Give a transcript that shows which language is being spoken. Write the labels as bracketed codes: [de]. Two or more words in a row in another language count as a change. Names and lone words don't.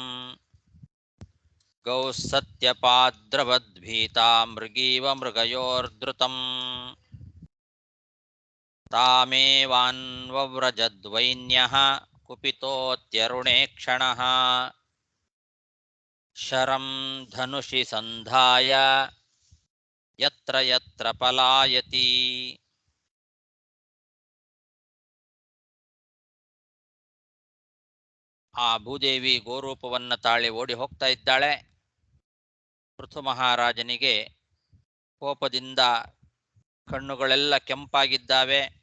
[sa] ಗೌಸತ್ಯಪಾದ್ರವದ್ಭೀತಾ ಮೃಗೀವ ಮೃಗಯೋರ್ಧೃತಂ ತಾಮೇವಾನ್ವವ್ರಜದ್ವೈನ್ಯಃ ಕುಪಿತೋತ್ಯರುಣೇ ಕ್ಷಣಃ ಶರಂ ಧನುಷಿ ಸಂಧಾಯ ಯತ್ರ ಯತ್ರ ಪಲಾಯತಿ. [kn] ಆ ಭೂದೇವಿ ಗೋರೂಪವನ್ನ ತಾಳಿ ಓಡಿ ಹೋಗ್ತಾ ಇದ್ದಾಳೆ. ಪೃಥು ಮಹಾರಾಜನಿಗೆ ಕೋಪದಿಂದ ಕಣ್ಣುಗಳೆಲ್ಲ ಕೆಂಪಾಗಿದ್ದಾವೆ.